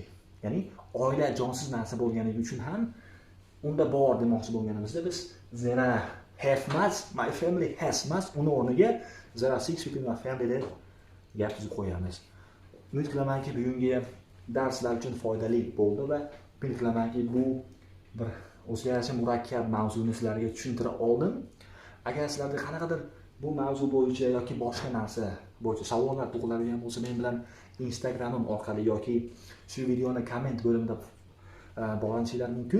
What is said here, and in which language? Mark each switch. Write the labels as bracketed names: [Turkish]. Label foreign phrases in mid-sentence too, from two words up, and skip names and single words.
[Uzbek] Ya'ni oila jonsiz narsa bo'lganligi uchun ham unda bor demoqchi bo'lganimizda biz [English] there are have [Uzbek] emas, [English] my family has [Uzbek] emas, uni o'rniga [English] there are 6 people in my family [Uzbek] deb gap tuzib qo'yamiz. Umid qilamanki bugungi darslar uchun foydali bo'ldi va umid qilamanki bu bir o'ziga yarasha murakkab mavzuni sizlarga tushuntira oldim. Agar sizlarda qanaqadir bu mavzu bo'yicha yoki boshqa narsa bo'yicha savollar tug'iladigan bo'lsa, men bilan Instagramim orqali yoki shu videoni komment bo'limida bog'lanishinglar mumkin.